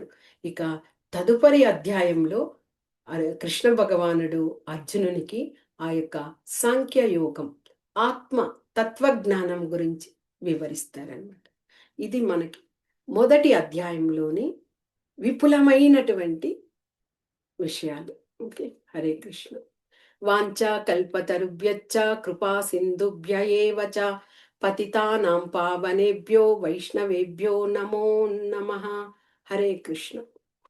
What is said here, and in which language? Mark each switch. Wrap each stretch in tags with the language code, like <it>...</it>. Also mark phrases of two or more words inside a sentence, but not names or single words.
<te>ఇక తదుపరి అధ్యాయంలో కృష్ణ భగవానుడు అర్జునునికి ఆ యొక్క సాంఖ్య యోగం, ఆత్మ తత్వజ్ఞానం గురించి వివరిస్తారనమాట. ఇది మనకి మొదటి అధ్యాయంలోని విపులమైనటువంటి విషయాలు. ఓకే. హరే కృష్ణ.</te> <sa>వాంఛా కల్పతరుభ్యశ్చ కృపా సింధుభ్య ఏవ చ పతితానాం పావనేభ్యో వైష్ణవేభ్యో నమో నమః. హరే కృష్ణ.</sa>